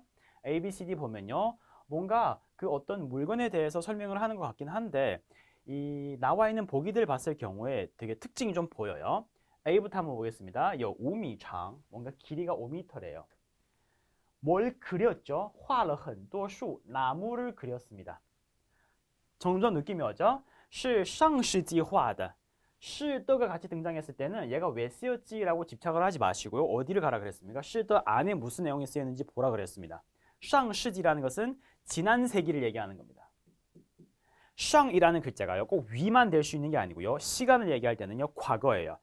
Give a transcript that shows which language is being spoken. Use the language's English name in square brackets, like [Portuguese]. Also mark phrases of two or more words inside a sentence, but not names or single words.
[Korean] A, B, C, D 보면요. 뭔가 그 어떤 물건에 대해서 설명을 하는 것 같긴 한데 이 나와 있는 보기들 봤을 경우에 되게 특징이 좀 보여요. A부터 한번 보겠습니다. 요 5미장, 뭔가 길이가 5m래요. 뭘 그렸죠? [Chinese] 画了很多树, [Korean] 나무를 그렸습니다. 점점 느낌이 오죠? [Chinese] 是上世纪画的. 是的 [Korean] 가 같이 등장했을 때는 얘가 왜 쓰였지라고 집착을 하지 마시고요. 어디를 가라 그랬습니까? [Chinese] 是的 [Korean] 안에 무슨 내용이 쓰였는지 보라 그랬습니다. [Chinese] 上世纪 [Korean] 라는 것은 지난 세기를 얘기하는 겁니다. 上이라는 글자가요. 꼭 위만 될 수 있는 게 아니고요. 시간을 얘기할 때는요. 과거예요.